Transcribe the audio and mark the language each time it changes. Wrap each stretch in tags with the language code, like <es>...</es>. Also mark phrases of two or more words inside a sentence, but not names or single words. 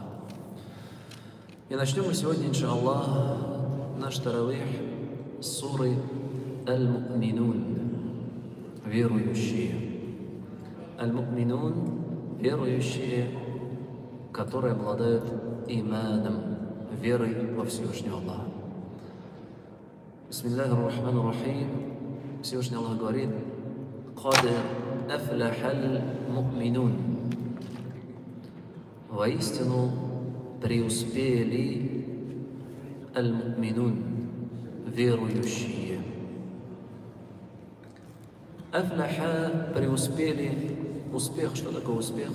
<ru>И начнем мы сегодня, иншаллах, наш таравих с суры Аль-Му'минун, верующие. Аль-Му'минун — верующие, которые обладают иманом, верой во Всевышнего Аллаха.</ru> <ar>بسم الله الرحمن الرحيم.</ar> <ru>Всевышний Аллах говорит:</ru> <ar>«قد أفلح المؤمنون».</ar> <ru>Воистину преуспели аль-му'минун, верующие. Афляха — преуспели. Успех. Что такое успех?</ru>